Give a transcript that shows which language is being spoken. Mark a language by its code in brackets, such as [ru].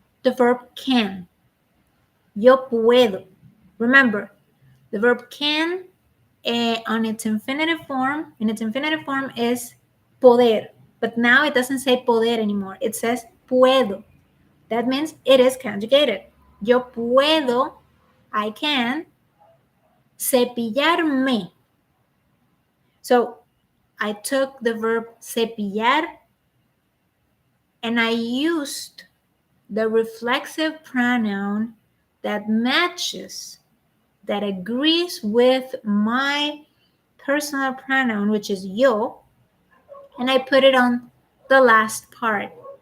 [en] The verb can. [es] Yo puedo. [en] Remember, the verb can in its infinitive form is poder. But now it doesn't say poder anymore. It says puedo. That means it is conjugated. [es] Yo puedo, [en] I can, [es] cepillarme. [en] So I took the verb cepillar and I used the reflexive pronoun that matches, that agrees with my personal pronoun, which is yo, and I put it on the last part.